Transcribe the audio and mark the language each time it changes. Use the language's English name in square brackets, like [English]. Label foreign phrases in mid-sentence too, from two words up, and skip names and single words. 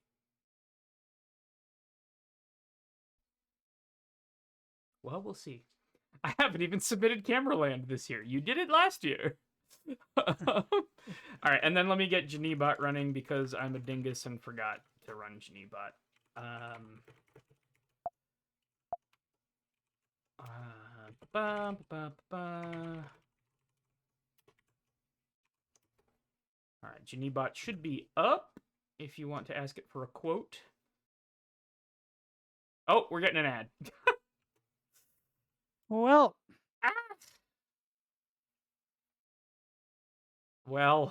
[English] Well, we'll see. I haven't even submitted Cameraland this year. You did it last year. All right, and then let me get jneebot running because I'm a dingus and forgot to run jneebot. Ba, ba, ba. All right, jneebot should be up if you want to ask it for a quote. Oh, we're getting an ad. Well, Well,